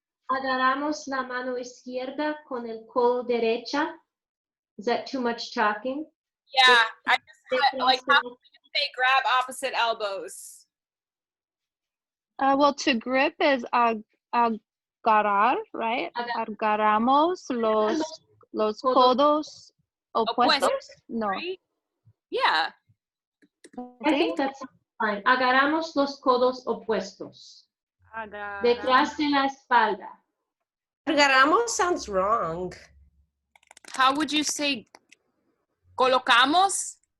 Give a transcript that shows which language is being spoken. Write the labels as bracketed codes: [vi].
[es] Agarramos la mano izquierda con el codo derecha. [en] Is that too much talking? Yeah, I just like how do we say grab opposite elbows? Well, to grip is agarrar, right? [es] Agarramos los codos opuestos. [en] No. Right? Yeah. I think that's fine. [es] Agarramos los codos opuestos. Detrás de la espalda. [en] Agarramos sounds wrong. How would you say colocamos?